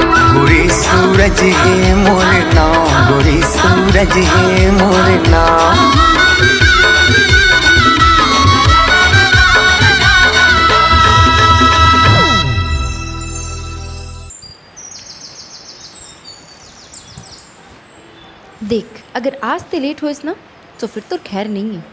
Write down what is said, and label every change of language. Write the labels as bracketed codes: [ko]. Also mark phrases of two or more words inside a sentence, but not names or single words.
[hne] गोरी सूरज है मोर नाम गोरी सूरज है मोर नाम देख अगर आज ते लेट होइस ना तो फिर तो खैर नहीं है।